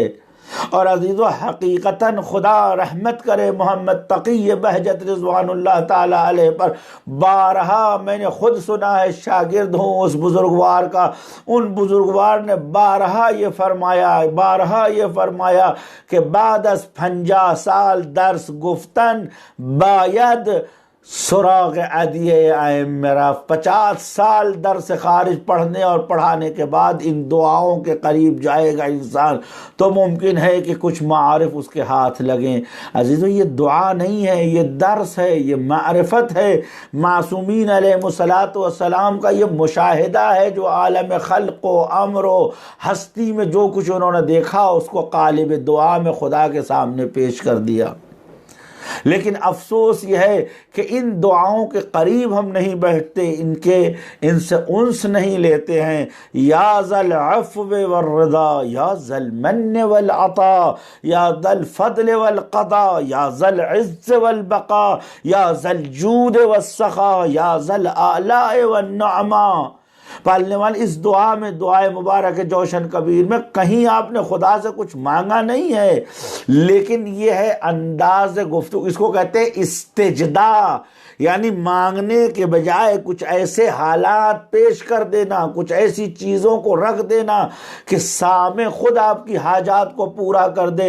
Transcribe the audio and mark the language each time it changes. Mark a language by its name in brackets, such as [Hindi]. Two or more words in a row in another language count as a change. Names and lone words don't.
[Urdu] اور عزیزو حقیقتاً خدا رحمت کرے محمد تقی بہجت [Arabic] رضوان اللہ تعالی علیہ [Urdu] پر، بارہا میں نے خود سنا ہے، شاگرد ہوں اس بزرگوار کا، ان بزرگوار نے بارہا یہ فرمایا کہ [Persian] بعد از 50 سال درس گفتن باید سراغ ادیہ ائمہ رفت، [Urdu] 50 سال درس خارج پڑھنے اور پڑھانے کے بعد ان دعاؤں کے قریب جائے گا انسان تو ممکن ہے کہ کچھ معارف اس کے ہاتھ لگیں۔ عزیزو یہ دعا نہیں ہے، یہ درس ہے، یہ معرفت ہے، معصومین [Arabic] علیہ الصلاۃ والسلام [Urdu] کا یہ مشاہدہ ہے جو عالم خلق و امر و ہستی میں جو کچھ انہوں نے دیکھا اس کو قالب دعا میں خدا کے سامنے پیش کر دیا۔ لیکن افسوس یہ ہے کہ ان دعاؤں کے قریب ہم نہیں بیٹھتے، ان سے انس نہیں لیتے ہیں۔ [Arabic] یا ذا العفو والرضا، یا ذا المن والعطا، یا ذا الفضل والقضاء، یا ذا العز والبقاء، یا ذا الجود والسخاء، یا ذا الآلاء والنعماء۔ [Urdu] پالنے والے اس دعا میں، دعائے مبارک جوشن کبیر میں کہیں آپ نے خدا سے کچھ مانگا نہیں ہے، لیکن یہ ہے انداز گفتگو، اس کو کہتے ہیں استجدا، یعنی مانگنے کے بجائے کچھ ایسے حالات پیش کر دینا، کچھ ایسی چیزوں کو رکھ دینا کہ سامع خود آپ کی حاجات کو پورا کر دے۔